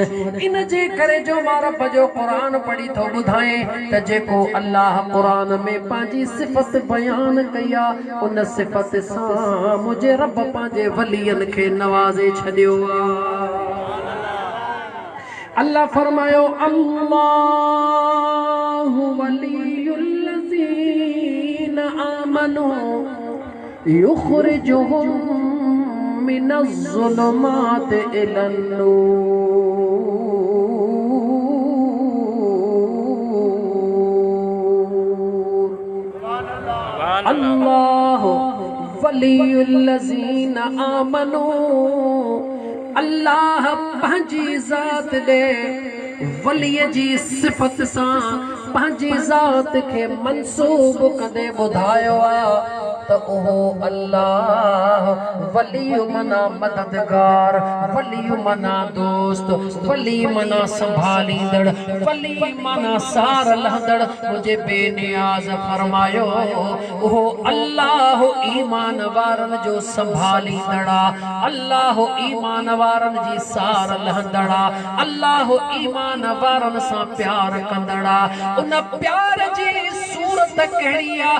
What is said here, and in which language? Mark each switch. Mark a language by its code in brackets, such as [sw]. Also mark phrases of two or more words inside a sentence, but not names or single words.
[sd] इन जे करे जो मां रब जो क़ुरान पढ़ी थो ॿुधाए त जेको अल्लाह क़ुरान में पंहिंजी सिफ़त बयान कई आहे, उन सिफ़त सां मुंहिंजे रब पंहिंजे वलियनि खे नवाज़े छॾियो आहे। अल्लाह फरमायो, [ar] الله ولي الذين آمنوا يخرجهم من الظلمات إلى النور. الله ولي الذين آمنوا, [sd] अल्लाह पंहिंजी ज़ात ॾे वलीअ जी सिफ़त सां पंहिंजी ज़ात खे मंसूब कंदे ॿुधायो आहे त उहो अल्लाह वली मना मददगार, वली मना दोस्त, वली मना संभालींदड़, वली मना सार लहंदड़, मुंहिंजे बेनियाज़ फरमायो उहो अल्लाह ईमान वारनि जो संभालींदड़, अल्लाह ईमान वारनि जी सार लहंदड़, अल्लाह ईमान वारनि सां प्यार कंदड़। उन प्यार जी सूरत कहिड़ी आहे?